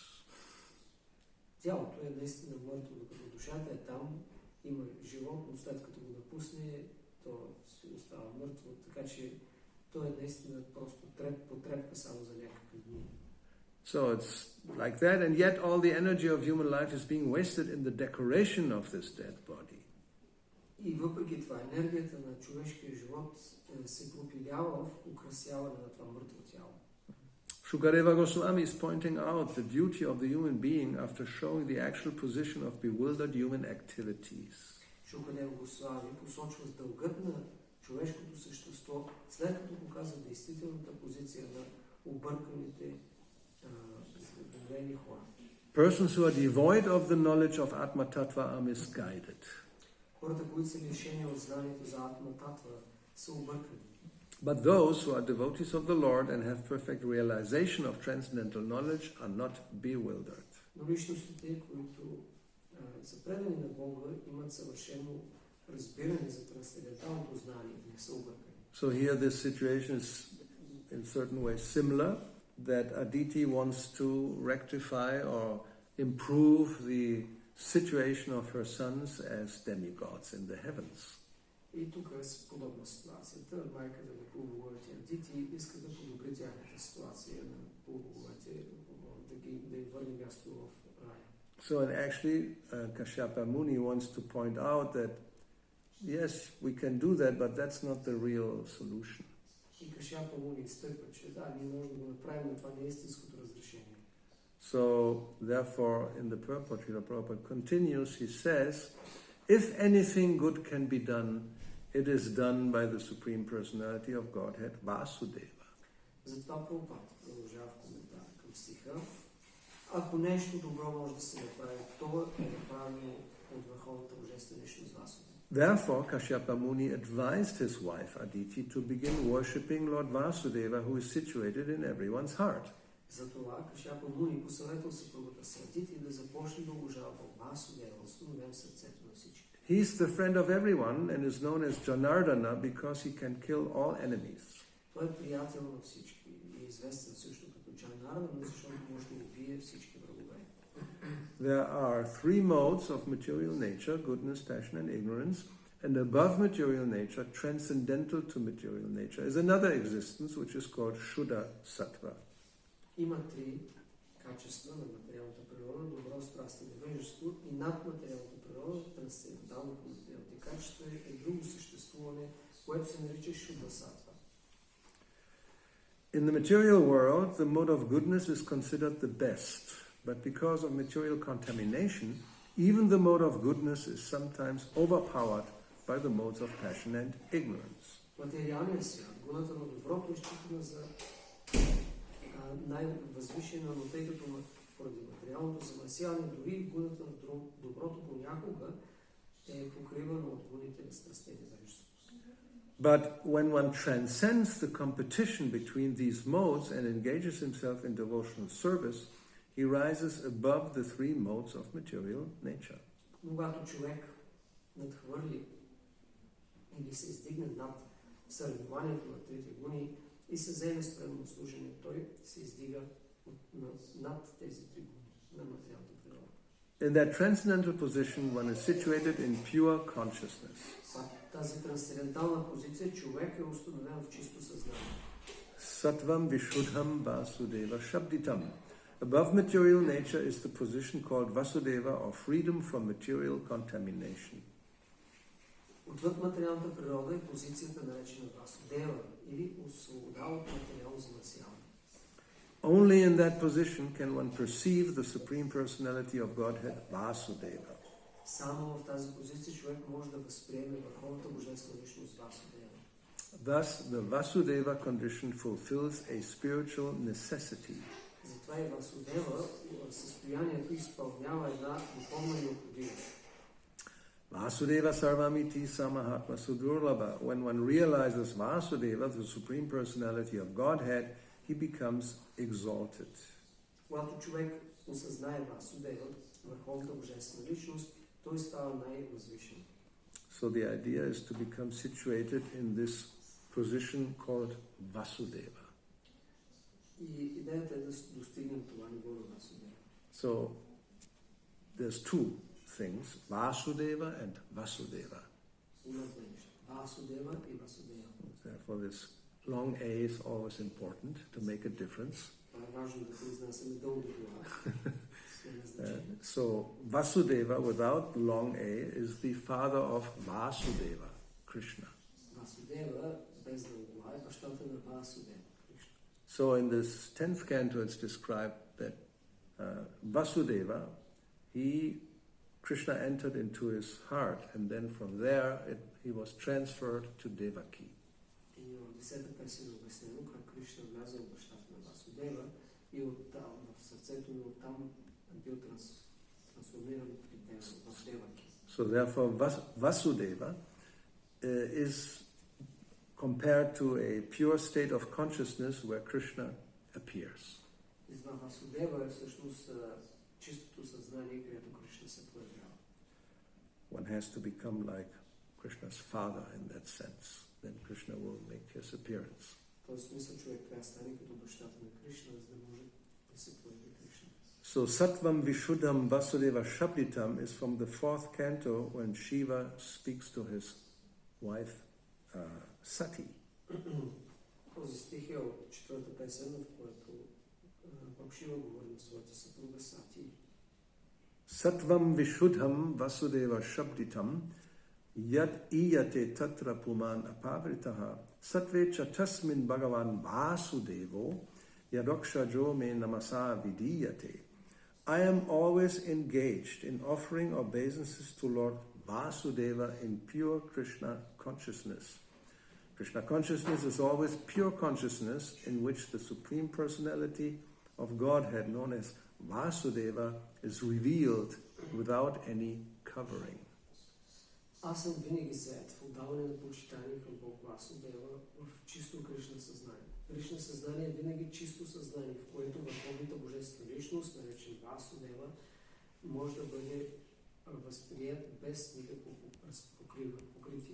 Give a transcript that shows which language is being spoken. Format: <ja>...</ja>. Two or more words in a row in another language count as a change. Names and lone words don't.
<bg>Тялото е наистина мъртво, докато душата е там, има живот, но след като го напусне, то си остава мъртво, така че то е наистина просто потрепка само за някакви дни.</bg> <en>So it's like that, and yet all the energy of human life is being wasted in the decoration of this dead body.</en> <bg>И въпреки това, енергията на човешкия живот се пропилява в украсяване на това мъртво тяло.</bg> <en>Shukadeva Goswami is pointing out the duty of the human being after showing the actual position of bewildered human activities.</en> <bg>Шукадева Госвами посочва дългът на човешкото същество, след като показва действителната позиция на обърканите хора.</bg> <en>Persons who are devoid of the knowledge of</en> <sa>आत्म तत्त्व</sa> <en>are misguided.</en> <bg>Хората, които са лишени от знанието за</bg> <sa>आत्म तत्त्व,</sa> <bg>са объркани.</bg> <en>But those who are devotees of the Lord and have perfect realization of transcendental knowledge are not bewildered.</en> <bg>Но личностите, които са предани на Бога, имат съвършено разбиране за трансценденталното знание и не са объркани.</bg> <en>So here this situation is in certain ways similar, that Aditi wants to rectify or improve the situation of her sons as demigods in the heavens.</en> <bg>И тук е подобна ситуацията. Майката на полуголите ардити иска да подобри тяхната ситуация на полуголите, да им върне място в рая.</bg> <en>So, and actually, Kashyapa Muni wants to point out that, yes, we can do that, but that's not the real solution.</en> <bg>И Кашяпа Муни изтъква, че да, ние можем да го направим, но това не е истинското разрешение.</bg> <en>So, therefore, in the purport, Srila Prabhupada continues, he says, if anything good can be done, it is done by the Supreme Personality of Godhead, Vasudeva.</en> <bg>Затова Прабхупад продължава в коментар към стиха. Ако нещо добро може да се направи, то е направено от Върховната Божествена личност Васудева.</bg> <en>Therefore, Kashyapa Muni advised his wife Aditi to begin worshipping Lord Vasudeva, who is situated in everyone's heart.</en> <bg>Затова Кашяпа Муни посъветва съпругата си Адити да започне да обожава Васудева, установен в сърцето на всички.</bg> <en>He is the friend of everyone and is known as Janardana because he can kill all enemies.</en> <bg>Той е приятел на всички и е известен също като Джанардана, защото може да убие всички врагове.</bg> <en>There are three modes of material nature, goodness, passion, and ignorance, and above material nature, transcendental to material nature, is another existence which is called</en> <sa>शुद्ध सत्त्व.</sa> <bg>Има три качества на материалната природа: добро, страст и невежество, и над материалната природа, трансцендентално по материалните качества, е друго съществуване, което се нарича</bg> <sa>शुद्ध सत्त्व.</sa> <en>In the material world, the mode of goodness is considered the best, but because of material contamination, even the mode of goodness is sometimes overpowered by the modes of passion and ignorance.</en> <bg>Материалният свят, гуната на доброто е считана за най-възвишена, но тъй като поради материалното замърсяване, дори гуната на доброто понякога е покривана от гуните на страстта и невежеството.</bg> <en>But when one transcends the competition between these modes and engages himself in devotional service, he rises above the three modes of material nature.</en> <bg>Когато човек надхвърли или се издигне над съревнованието на трите гуни и се заеме с преданно служение, той се издига над тези три гуни на материалната природа.</bg> <en>In that transcendental position, one is situated in pure consciousness.</en> <bg>Тази трансцендентална позиция човек е установен в чисто съзнание.</bg> <sa>सत्त्वं विशुद्धं वसुदेव शब्दितम्.</sa> <en>Above material nature is the position called Vasudeva, or freedom from material contamination.</en> <bg>Отвъд материалната природа е позицията наречена Васудева или свобода от материално замърсяване.</bg> <en>Only in that position can one perceive the Supreme Personality of Godhead, Vasudeva.</en> <bg>Само в тази позиция човек може да възприеме Върховната Божествена личност Васудева.</bg> <en>Thus, the Vasudeva condition fulfills a spiritual necessity.</en> <bg>Затова и Васудева състоянието изпълнява една духовна необходимост.</bg> <sa>वासुदेवः सर्वमिति समहात्मा सुदुर्लभः.</sa> <en>When one realizes Vasudeva, the Supreme Personality of Godhead, he becomes exalted.</en> <bg>Когато човек осъзнае Васудева, Върховната Божествена личност, той става най-възвишен.</bg> <en>So the idea is to become situated in this position called Vasudeva.</en> <bg>И идеята е да достигнем това ниво на Васудева.</bg> <en>So there's two things, Vasudeva and Vasudeva.</en> <bg>Има две неща. Васудева и Васудева.</bg> <en>Therefore this long A is always important to make a difference.</en> <bg>Това е важно да произнасяме дълго това.</bg> <en>So Vasudeva without long A is the father of Vasudeva, Krishna.</en> <bg>Васудева без дълго А е бащата на Васудева.</bg> <en>So in this 10th canto it's described that Vasudeva, Krishna entered into his heart, and then from there he was transferred to Devaki.</en> <bg>И в 10-та песен е обяснено как Кришна вляза в бащата на Васудева и оттам в сърцето му оттам бил трансформиран в Деваки.</bg> <en>So therefore Vasudeva is compared to a pure state of consciousness where Krishna appears.</en> <bg>И това Васудева е всъщност чистото съзнание, където Кришна се появява.</bg> <en>One has to become like Krishna's father in that sense. Then Krishna will make his appearance.</en> <bg>В този смисъл човек трябва да стане като бащата на Кришна, за да може да се появи Кришна.</bg> <en>So</en> <sa>सत्त्वं विशुद्धं वसुदेव शब्दितम्</sa> <en>is from the 4th canto when Shiva speaks to his wife Sati.</en> <bg>Този стих е от 4-та песен, в който Бог Шива говори на своята съпруга Сати.</bg> <sa>सत्त्वं विशुद्धं वसुदेव शब्दितं यद् ईयते तत्र पुमान् अपावृतः सत्वेच तस्मिन् भगवान् वासुदेवो यदोक्षजो मे नमसा विधीयते.</sa> <en>I am always engaged in offering obeisances to Lord Vasudeva in pure Krishna consciousness. Krishna consciousness is always pure consciousness in which the Supreme Personality of Godhead, known as Vasudeva, is revealed without any covering.</en> <bg>Аз съм винаги заед в отдаване на почитание към Бог Васудева в чисто Кришна съзнание. Кришна съзнание е винаги чисто съзнание, в което върховната божествена личност, наречен Васудева, може да бъде възприят без никакво покритие.</bg>